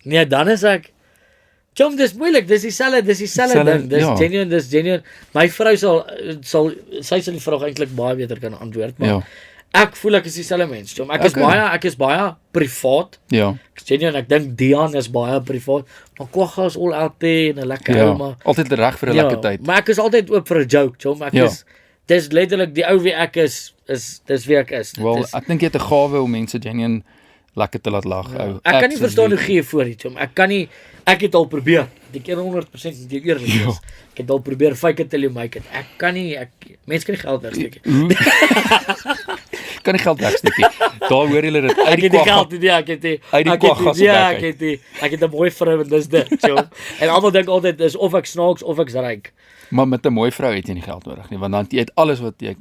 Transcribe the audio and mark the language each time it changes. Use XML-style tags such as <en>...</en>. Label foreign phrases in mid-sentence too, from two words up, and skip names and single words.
<af>Nee, dan is ek Chom, dis moeilik, dis dieselfde ding. Dis ja. genuine. My vrou sy sal die vraag eintlik baie beter kan antwoord, maar Ja. ek voel ek is dieselfde mens, Chom. Ek is baie privaat. Ja. Ek genuine, ek dink Dion is baie privaat, maar Kwagga is</af> <en>all out there</en> <af>en 'n lekker Ja. ou, maar Altyd reg vir 'n lekker tyd. maar ek is altyd oop vir 'n joke, Chom. Dis letterlik die ou wie ek is dis wie ek is. Wel, ek dink jy het 'n gawe om mense genuine lekker te laat lag. Ou. Ek kan nie verstaan hoe gee voor dit, Chom. Ek het al probeer. Ek ken 100% met jou eerlik Ja. is. Ek het al probeer</af> <en>fake it till you make it.</en> <af>Mense kan nie geld wegsteek nie. Hoe? Kan nie geld wegsteek nie. Daar hoor julle dit uit Ek die het die kwagga. geld nie, ek het die Uit die ek het kwagga se die- ja, bek uit. ek het 'n mooi vrou en dis dit, Chom. En almal dink altyd dis of ek snaaks of ek's ryk. Maar met 'n mooi vrou het jy nie geld nodig nie, want dan jy het alles wat jy</af>